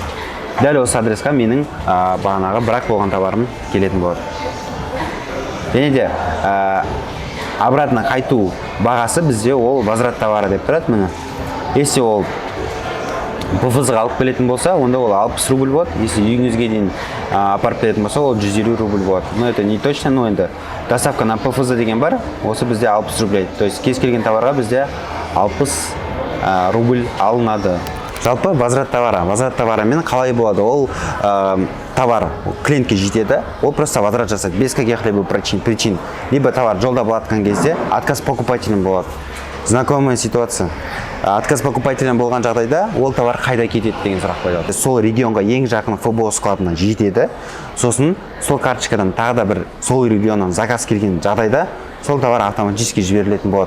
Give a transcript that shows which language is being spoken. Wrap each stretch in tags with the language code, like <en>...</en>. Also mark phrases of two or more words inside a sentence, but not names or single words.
<kk>Дәл осы адресқа менің бағанағы брак болған товарым келетін болады. Және де обратно қайту бағасы бізде ол</kk> <ru>возврат товары</ru> <kk>деп тұрады. Міне. Если ол ПФЗ-ға алып келетін болса, онда ол 60 рубль болады. Если үйіңізге дейін апарып беретін болса, ол 150 рубль болады.</kk> <ru>Но это не точно, но енді доставка на ПФЗ</ru> <kk>деген бар, осы бізде</kk> <ru>60 рубль. То есть</ru> <kk>кез келген товарға бізде 60 рубль алынады. Жалпы возврат товарымен қалай болады? Ол товар клиентке жетеді, ол просто возврат жасайды</kk> <ru>без каких-либо причин.</ru> <kk>Либо товар жолда болатқан кезде</kk> <ru>отказ покупателем</ru> <kk>болады.</kk> <ru>Знакомая ситуация. Отказ покупателем</ru> <kk>болған жағдайда ол товар қайда кетеді деген сұрақ қойылады. Сол регионға ең жақын ФБО складына жетеді. Сосын сол карточкадан тағы да бір сол регионнан заказ келген жағдайда сол товар автоматически жіберілетін болады.</kk>